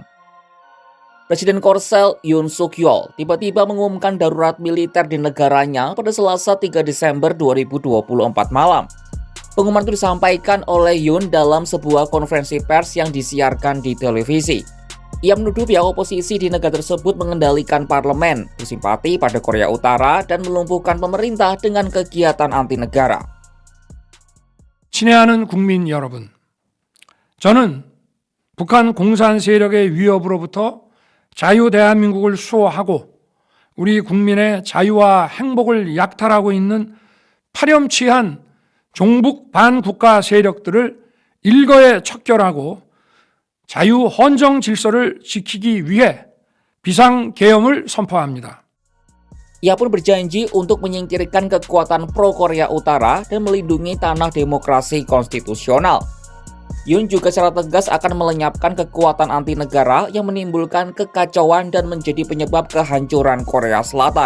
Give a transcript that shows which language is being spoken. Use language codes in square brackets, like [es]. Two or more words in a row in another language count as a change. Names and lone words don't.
[id] Presiden Korsel Yoon Suk Yeol tiba-tiba mengumumkan darurat militer di negaranya pada Selasa 3 Desember 2024 malam. Pengumuman itu disampaikan oleh Yoon dalam sebuah konferensi pers yang disiarkan di televisi. Ia menuduh pihak oposisi di negara tersebut mengendalikan parlemen, bersimpati pada Korea Utara, dan melumpuhkan pemerintah dengan kegiatan anti negara. [ko] 친애하는 국민 여러분, 저는 북한 공산 세력의 위협으로부터 자유 대한민국을 수호하고 우리 국민의 자유와 행복을 약탈하고 있는 파렴치한 종북 반국가 세력들을 일거에 척결하고 자유 헌정 질서를 지키기 위해 비상계엄을 선포합니다. [id] Ia pun berjanji untuk menyingkirkan kekuatan pro-Korea Utara dan melindungi tanah demokrasi konstitusional. Yoon juga secara tegas akan melenyapkan kekuatan anti negara yang menimbulkan kekacauan dan menjadi penyebab kehancuran Korea Selatan.